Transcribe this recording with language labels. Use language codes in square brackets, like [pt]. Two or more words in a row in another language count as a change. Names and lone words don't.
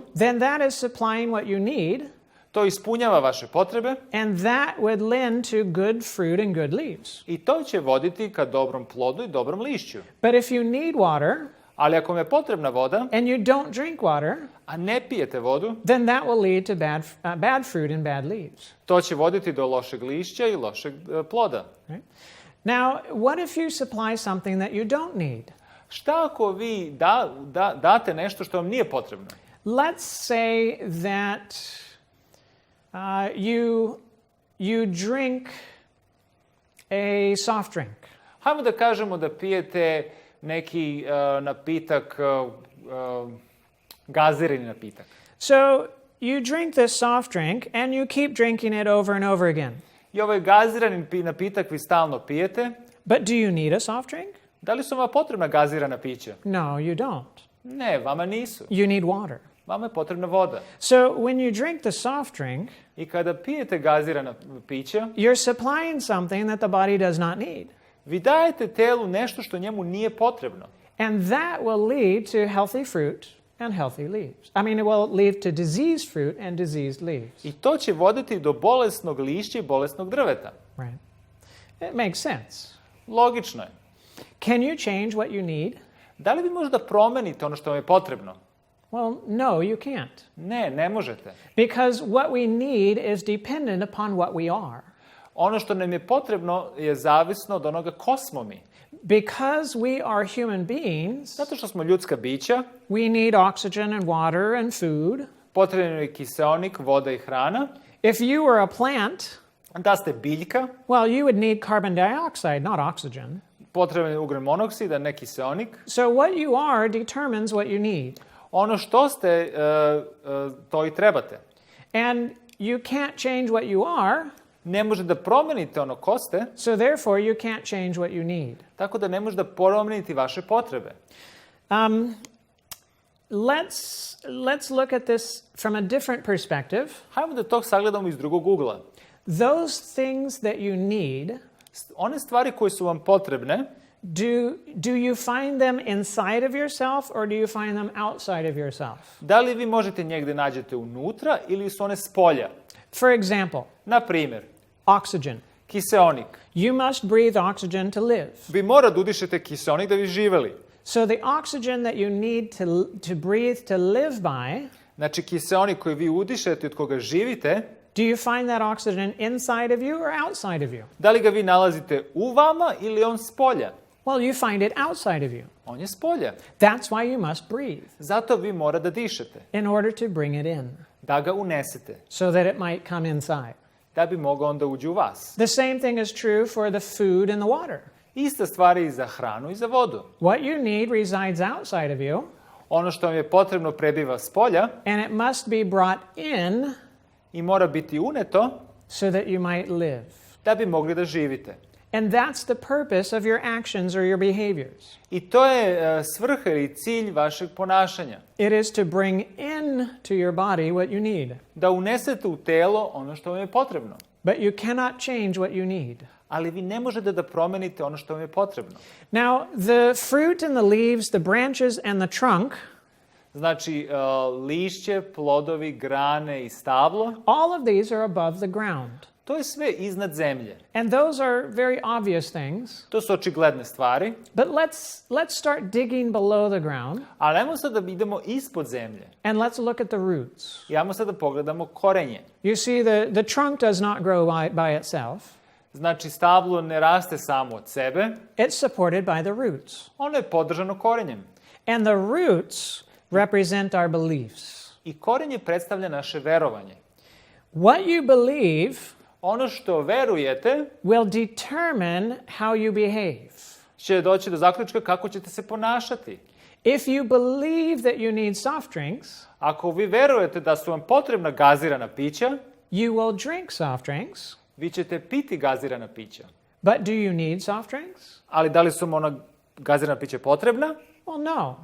[en] then that is supplying what you need, [sr] to ispunjava vaše potrebe [en] and that would lend to good fruit and good leaves. [sr] i to će voditi ka dobrom plodu i dobrom lišću. [en] But if you need water [sr] Ali ako vam je potrebna voda, [en] and you don't drink water, [sr] a ne pijete vodu, [en] then that will lead to bad fruit and bad leaves. [sr] to će voditi do lošeg lišća i lošeg ploda. [en] Right? Now, what if you supply something that you don't need? [sr] Šta ako vi date nešto što vam nije potrebno? [en] Let's say that you drink a soft drink. [sr] Hajmo da kažemo da pijete neki napitak, gazirani napitak. [en] So you drink this soft drink and you keep drinking it over and over again. [sr] I ovaj gazirani napitak vi stalno pijete. [en] But do you need a soft drink? [sr] Da li su vam potrebna gazirana pića? [en] No, you don't. [sr] Ne, vama nisu. [en] You need water. [sr] Vama je potrebna voda. [en] So when you drink the soft drink, [sr] I kada pijete gazirana pića, [en] you're supplying something that the body does not need. [sr] vi dajete telu nešto što njemu nije potrebno. [en] And that will lead to healthy fruit and healthy leaves. I mean, it will lead to diseased fruit and diseased leaves. [sr] I to će voditi do bolesnog lišća i bolesnog drveta. [en] Right. It makes sense. [sr] Logično je. [en] Can you change what you need? [sr] Da li vi možete da promenite ono što vam je potrebno? [en] Well, no, you can't. [sr] Ne, ne možete. [en] Because what we need is dependent upon what we are. [sr] Ono što nam je potrebno je zavisno od onoga ko smo mi. [en] Because we are human beings, [sr] Zato što smo ljudska bića, [en] we need oxygen and water and food. [sr] potrebno je kiseonik, voda i hrana. [en] If you were a plant, [sr] Da ste biljka, [en] well, you would need carbon dioxide, not oxygen. [sr] potreban je ugljen monoksid, a ne kiseonik. [en] So what you are determines what you need. [sr] Ono što ste, to i trebate. [en] And you can't change what you are, [sr] Ne možete da promenite ono ko ste, [en] so therefore you can't change what you need. [sr] tako da ne možete da promenite vaše potrebe. [en] Let's look at this from a different perspective. [sr] Hajmo da to sagledamo iz drugog ugla. [en] Those things that you need, [sr] One stvari koje su vam potrebne, [en] do you find them inside of yourself or do you find them outside of yourself? [sr] Da li vi možete njih da nađete unutra ili su one spolja? [en] For example, [sr] Na primjer, [en] oxygen. [sr] kiseonik. [en] You must breathe oxygen to live. [sr] Vi mora da udišete kiseonik da bi živeli. [en] So the oxygen that you need to breathe to live by, [sr] Znači, kiseonik koji vi udišete i od koga živite, [en] do you find that oxygen inside of you or outside of you? [sr] da li ga vi nalazite u vama ili on spolja? [en] Well, you find it outside of you. [sr] On je spolja. [en] That's why you must breathe [sr] Zato vi mora da dišete, [en] in order to bring it in [sr] da ga unesete, [en] so that it might come inside. [sr] da bi mogao onda uđe u vas. [en] The same thing is true for the food and the water. [sr] Ista stvar je i za hranu i za vodu. [en] What you need resides outside of you, [sr] Ono što vam je potrebno prebiva spolja [en] and it must be brought in [sr] i mora biti uneto [en] so that you might live. [sr] da bi mogli da živite. [en] And that's the purpose of your actions or your behaviors. [sr] I to je svrha ili cilj vašeg ponašanja. [en] It is to bring in to your body what you need. [sr] Da unesete u telo ono što vam je potrebno. [en] But you cannot change what you need. [sr] Ali vi ne možete da promenite ono što vam je potrebno. [en] Now, the fruit and the leaves, the branches and the trunk, [sr] Znači, lišće, plodovi, grane i stablo, [en] all of these are above the ground. [sr] to je sve iznad zemlje. [en] And those are very obvious things. [sr] To su očigledne stvari, [en] But let's start digging below the ground [sr] ali ajmo sad da idemo ispod zemlje. [en] and let's look at the roots. [sr] I ajmo sad da pogledamo korenje. [en] You see, the trunk does not grow by itself. [sr] Znači, stablo ne raste samo od sebe, [en] It's supported by the roots. [sr] ono je podržano korenjem. [en] And the roots represent our beliefs. [sr] I korenje predstavlja naše verovanje. [en] What you believe [sr] Ono što verujete [en] will determine how you behave. [sr] će doći do zaključka kako ćete se ponašati. [en] If you believe that you need soft drinks, [sr] Ako vi verujete da su vam potrebna gazirana pića, [en] you will drink soft drinks. [sr] vi ćete piti gazirana pića. [en] But do you need soft drinks? [sr] Ali da li su vam ona gazirana pića potrebna? [en] Well, no,